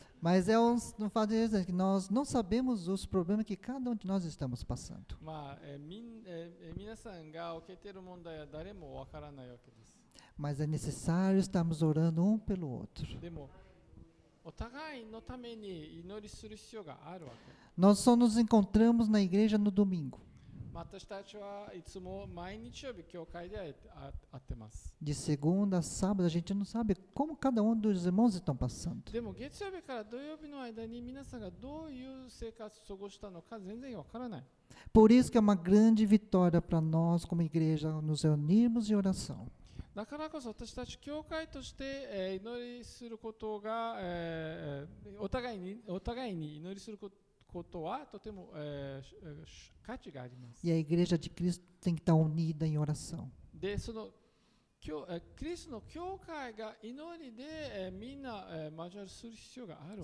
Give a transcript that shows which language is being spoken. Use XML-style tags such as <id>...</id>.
<pt>Mas é um fato interessante que nós não sabemos os problemas que cada um de nós estamos passando.</pt> <ja>まあ皆さんが受けている問題は誰もわからないわけです。</ja> <pt>Mas é necessário estarmos orando um pelo outro.</pt> <ja>でもお互いのために祈りする必要があるわけ。</ja> <pt>Nós só nos encontramos na igreja no domingo.</pt> <ja>私たちはいつも毎日曜日教会で会ってます。</ja> <pt>De segunda a sábado, a gente não sabe como cada um dos irmãos estão passando.</pt> <ja>でも月曜日から土曜日の間に皆さんがどういう生活を過ごしたのか全然わからない。</ja> <pt>Por isso que é uma grande vitória para nós, como igreja, nos reunirmos em oração.</pt> <ja>だからこそ私たち教会として、祈りすることが、お互いに祈りすることはとても、価値があります。</ja> <pt>E a igreja de Cristo tem que estar unida em oração.</pt> <ja>で、そのキリストの教会が祈りで、みんな、交わりする必要があるわ</ja>